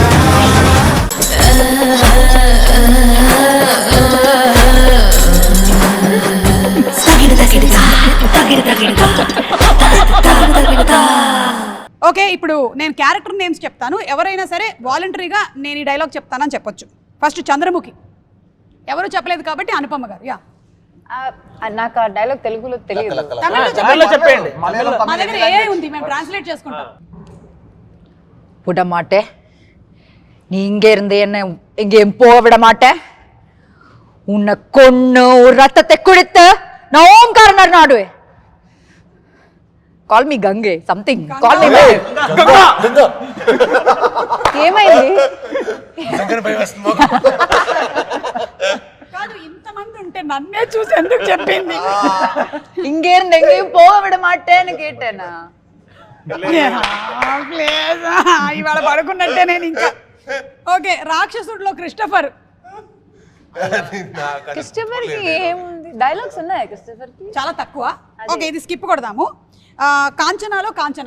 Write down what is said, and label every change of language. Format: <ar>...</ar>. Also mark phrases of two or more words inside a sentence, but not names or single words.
<te>ఓకే, ఇప్పుడు నేను</te> <en>character names</en> <te>చెప్తాను. ఎవరైనా సరే వాలంటరీగా నేను ఈ డైలాగ్ చెప్తానని చెప్పొచ్చు. ఫస్ట్ చంద్రముఖి, ఎవరు చెప్పలేదు కాబట్టి అనుపమ గారు. యా, నాకు ఆ డైలాగ్ తెలుగులో తెలియదు. తమిళ్లో చెప్పండి. మా దగ్గర ఏఐ ఉంది, మేము ట్రాన్స్లేట్ చేసుకుంటాం.</te> <ta>விட மாட்டேன், நீ இங்க இருந்து என்ன எங்கேயும் போக விட மாட்டேன். உன்னை கொன்னு ஒரு ரத்தத்தை குடித்து நான் ஓம்காரனர் நாடுவேன்.</ta> <en>call me Gange something, call me ఏమైంది?</en> <te>కాదు, ఇంతమంది ఉంటే నన్నే చూసి ఎందుకు చెప్పింది?</te> <ta>இங்கே இருந்து எங்கேயும் போக விட மாட்டேன்னு கேட்டேనా?</ta> <te>ఇవాళ పడుకున్నట్టే నేను ఇంకా. ఓకే, రాక్షసుడిలో క్రిస్టఫర్. క్రిస్టఫర్ కి ఏముంది? డైలాగ్స్ ఉన్నాయా క్రిస్టఫర్ కి? చాలా తక్కువ. ఓకే, ఇది స్కిప్ కొడదాము. కాంచనాలో కాంచన.</te>